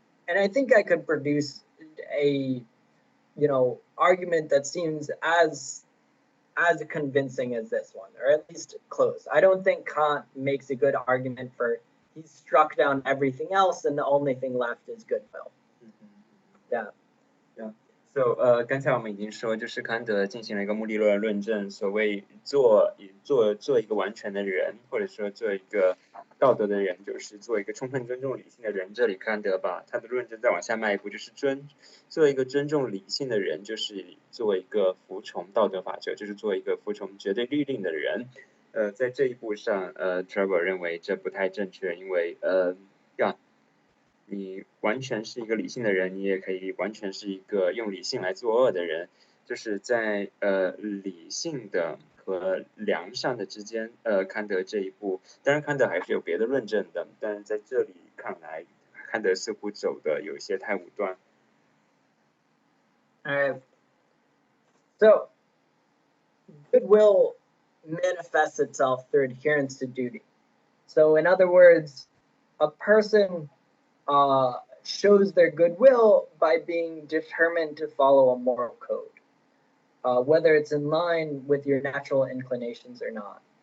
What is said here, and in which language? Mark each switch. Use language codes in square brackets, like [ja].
[en] And I think I could produce a argument that seems as convincing as this one, or at least close. I don't think Kant makes a good argument for he's struck down everything else and the only thing left is goodwill. Yeah. [zh] So 刚才我们已经说，就是康德进行了一个目的论的论证，所谓做一个完全的人，或者说做一个道德的人，就是做一个充分尊重理性的人。这里康德把他的论证再往下迈一步，就是做一个尊重理性的人，就是做一个服从道德法则，就是做一个服从绝对律令的人。在这一步上，Trevor 认为这不太正确，因为你完全是一个理性的人，你也可以完全是一个用理性来作恶的人，就是在理性的和良善的之间，康德这一步，当然康德还是有别的论证的，但是在这里看来，康德似乎走的有一些太武断。 [en] So goodwill manifests itself through adherence to duty. So in other words, a person shows their goodwill by being determined to follow a moral code, whether it's in line with your natural inclinations or not.